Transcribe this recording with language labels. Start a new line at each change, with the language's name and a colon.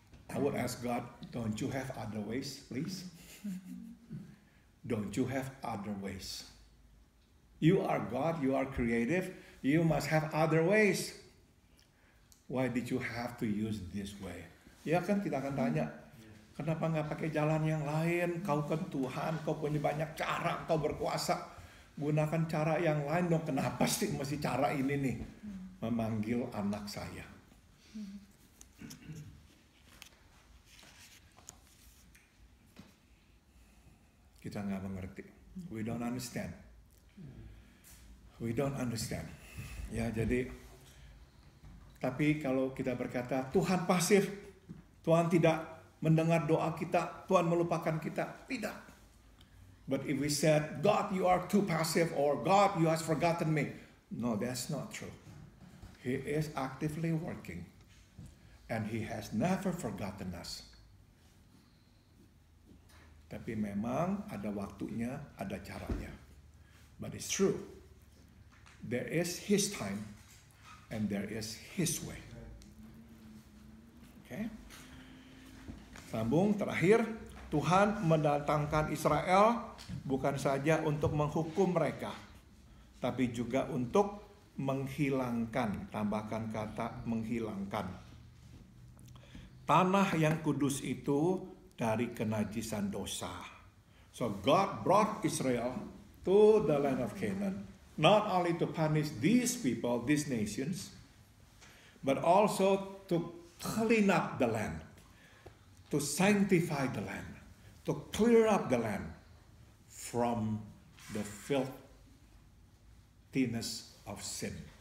English: I would ask God, don't you have other ways, please? Don't you have other ways? You are God, you are creative, you must have other ways. Why did you have to use this way?
Indonesian: Ya kan kita akan tanya, kenapa nggak pakai jalan yang lain? Kau kan Tuhan, kau punya banyak cara, kau berkuasa. Gunakan cara yang lain dong. Kenapa sih mesti cara ini nih? Memanggil anak saya. Kita nggak mengerti.
English: We don't understand. We don't understand.
Indonesian: Ya, jadi tapi kalau kita berkata Tuhan pasif, Tuhan tidak mendengar doa kita, Tuhan melupakan kita, tidak.
English: But if we said, God, you are too passive, or God, you have forgotten me. No, that's not true. He is actively working. And He has never forgotten us.
Indonesian: Tapi memang ada waktunya, ada caranya.
English: But it's true. There is His time and there is His way.
Indonesian: Okay? Sambung terakhir, Tuhan mendatangkan Israel bukan saja untuk menghukum mereka, tapi juga untuk menghilangkan, tambahkan kata menghilangkan. Tanah yang kudus itu dari kenajisan dosa.
English: So God brought Israel to the land of Canaan, not only to punish these people, these nations, but also to clean up the land, to sanctify the land, to clear up the land from the filthiness of sin.